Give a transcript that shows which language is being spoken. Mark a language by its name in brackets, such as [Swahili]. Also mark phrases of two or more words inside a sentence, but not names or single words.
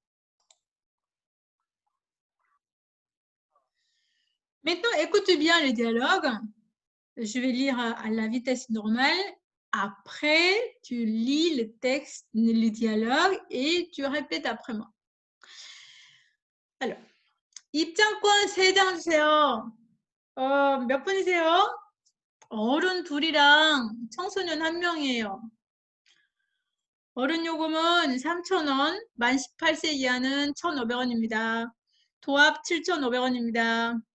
[French] Maintenant, écoute bien le dialogue. Je vais lire à la vitesse normale. Après, tu lis le texte, le dialogue et tu répètes après moi. Alors, [Korean] 입장권 3장 주세요. 몇 분이세요? 어른 둘이랑 청소년 1명이에요. 어른 요금은 3,000원, 만 18세 이하는 1,500원입니다. 도합 7,500원입니다.